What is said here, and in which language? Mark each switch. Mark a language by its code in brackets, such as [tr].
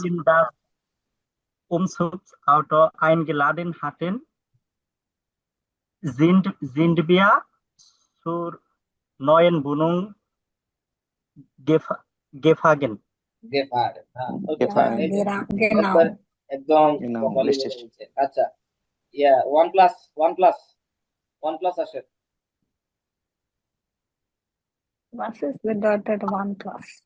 [de] Team das Umzugsauto eingeladen hatten, sind wir zur neuen Wohnung gefahren. [bn] গেফার, হ্যাঁ, ওকে এফা fine, এই যে [de] Genau. [bn] একবার একদম [de] genau, [bn] প্রপারলি [de] richtig. [bn] বলে বলছে। আচ্ছা, ইয়া one plus, one plus, one plus আসে। [de] Was ist bedeutet OnePlus?